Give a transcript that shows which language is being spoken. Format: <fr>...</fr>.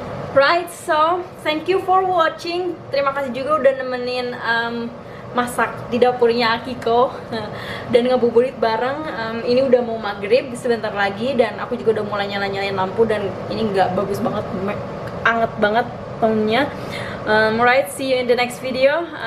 <en>Right, so thank you for watching.</en> <id>Terima kasih juga udah nemenin masak di dapurnya Akiko dan ngabuburit bareng. Ini udah mau maghrib sebentar lagi, dan aku juga udah mulai nyalain lampu, dan ini nggak bagus banget, anget banget tone-nya.</id> <en>Right, see you in the next video.</en>